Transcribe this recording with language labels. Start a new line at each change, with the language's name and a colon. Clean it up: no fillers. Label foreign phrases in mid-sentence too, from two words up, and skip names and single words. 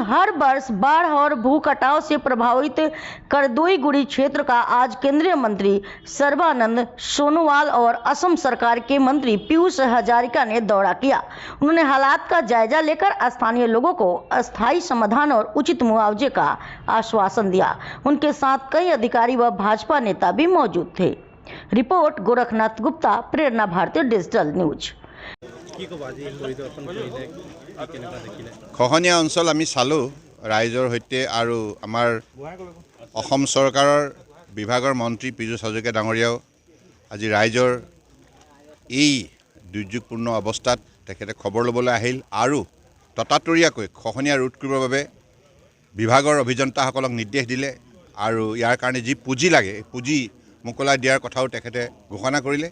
Hindi: हर वर्ष बाढ़ और भू कटाव से प्रभावित करदोईगुड़ी क्षेत्र का आज केंद्रीय मंत्री सर्बानंद सोनोवाल और असम सरकार के मंत्री पीयूष हजारिका ने दौरा किया। उन्होंने हालात का जायजा लेकर स्थानीय लोगों को अस्थायी समाधान और उचित मुआवजे का आश्वासन दिया। उनके साथ कई अधिकारी व भाजपा नेता भी मौजूद थे। रिपोर्ट गोरखनाथ गुप्ता, प्रेरणा भारतीय डिजिटल न्यूज।
Assamese: খহনীয়া অঞ্চল আমি চালোঁ ৰাইজৰ সৈতে আৰু আমাৰ অসম চৰকাৰৰ বিভাগৰ মন্ত্ৰী পীযুষ হাজৰিকা ডাঙৰীয়াও আজি ৰাইজৰ এই দুৰ্যোগপূৰ্ণ অৱস্থাত তেখেতে খবৰ ল'বলৈ আহিল আৰু ততাতৰীয়াকৈ খহনীয়া ৰোধ কৰিবৰ বাবে বিভাগৰ অভিযন্তাসকলক নিৰ্দেশ দিলে আৰু ইয়াৰ কাৰণে যি পুঁজি লাগে পুঁজি মোকলাই দিয়াৰ কথাও তেখেতে ঘোষণা কৰিলে।